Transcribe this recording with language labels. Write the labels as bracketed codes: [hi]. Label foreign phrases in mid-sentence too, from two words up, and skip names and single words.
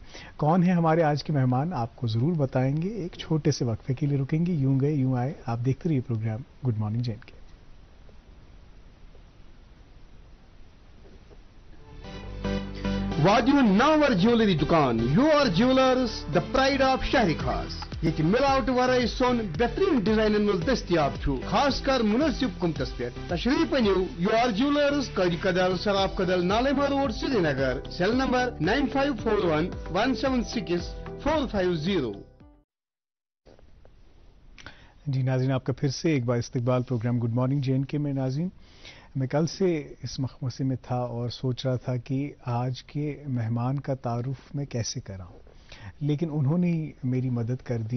[ur] کون ہیں ہمارے آج کے مہمان، آپ کو ضرور بتائیں گے. ایک چھوٹے سے وقفے کے لیے رکیں گے. یوں گئے یوں آئے. آپ دیکھتے رہیے پروگرام گڈ مارننگ جین کے. [ks] واجو ناور جیولری دکان، [en] Your Jewellers the Pride of Shehar Khas. [ks] یہ ملاوٹ ورائے سون بہترین ڈیزائنن مز دستیاب چھو، خاص کر مناسب قیمتس پہ. تشریف انیو یور جیولرز، قاری کدل، سراف کدل، نالما روڈ، سری نگر. [en] cell number 9541-176-450. [ur] جی ناظرین، آپ کا پھر سے ایک بار استقبال پروگرام گڈ مارننگ جے این کے میں. ناظرین، میں کل سے اس مخمصے میں تھا اور سوچ رہا تھا کہ آج کے مہمان کا تعارف میں کیسے کراؤں، لیکن انہوں نے میری مدد کر دی.